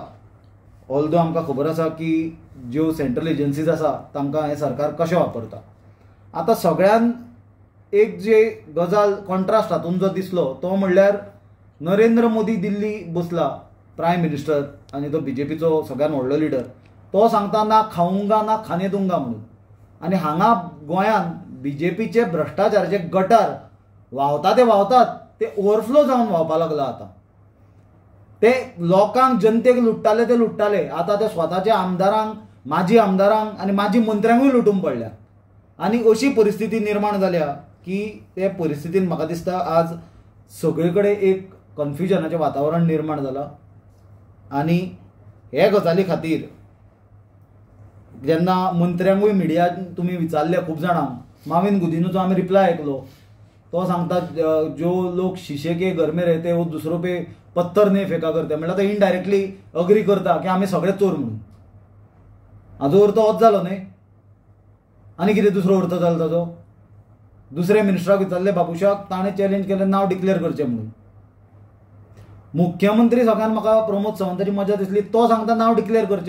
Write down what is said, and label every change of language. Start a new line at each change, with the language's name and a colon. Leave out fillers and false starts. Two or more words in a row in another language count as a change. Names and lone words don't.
Konkani: ऑल्दो आमकां खबर आसा की ज्यो
English: central agencies
Konkani: आसा तांकां हें सरकार कशें वापरता। आतां सगळ्यान एक जे गजाल कॉन्ट्रास्ट हातून जो दिसलो तो म्हणल्यार नरेंद्र मोदी दिल्ली बसला
English: prime minister
Konkani: आनी तो BJPचो सगळ्यान व्हडलो लिडर, तो सांगता
Hindi: ना खाऊंगा ना खाने दूंगा
Konkani: म्हणून। आनी हांगा गोंयान BJPचे भ्रश्टाचाराचे गटार व्हांवता ते ओवरफ्लो जावन व्हांवपाक लागला। आतां ते लोकांक जनतेक लुट्टाले ते लुट्टाले, आतां ते स्वताच्या आमदारांक माजी आमदारांक आनी माजी मंत्र्यांकूय लुटून पडल्या आनी अशी परिस्थिती निर्माण जाल्या की ते परिस्थितीन म्हाका दिसता आज सगळे कडेन एक कन्फ्युजनाचें वातावरण निर्माण जालां। आनी हे गजाली खातीर जेन्ना मंत्र्यांकूय मिडियान तुमी विचारले खूब जाणांक, माविन गुदिन्होचो आमी रिप्लाय आयकलो, तो सांगता
Hindi: जो लोग शीशे के घर में रहते वो दूसरों पे पत्थर नहीं फेका करते,
Konkani: म्हणल्यार तो
English: indirectly agree
Konkani: करता की आमी सगळे चोर म्हणून। हाजो अर्थ होच जालो न्ही, आनी कितें दुसरो अर्थ जालो ताजो? दुसरे मिनिस्टराक विचारले बाबुशाक, ताणें चॅलेंज केलें नांव डिक्लेअर करचें म्हणून। मुख्यमंत्री सगळ्यान म्हाका प्रमोद सावंताची मजा दिसली, तो सांगता नांव डिक्लेअर करचें।